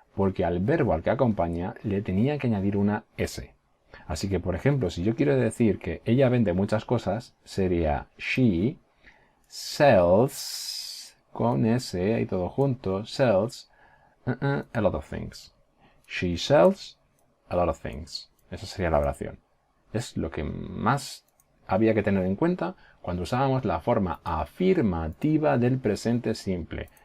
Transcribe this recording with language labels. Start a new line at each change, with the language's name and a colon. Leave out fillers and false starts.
Spanish: Porque al verbo al que acompaña le tenía que añadir una S. Así que, por ejemplo, si yo quiero decir que ella vende muchas cosas, sería
English: she sells,
Spanish: con S y todo junto,
English: sells a lot of things. She sells a lot of things.
Spanish: Esa sería la oración. Es lo que más había que tener en cuenta cuando usábamos la forma afirmativa del presente simple.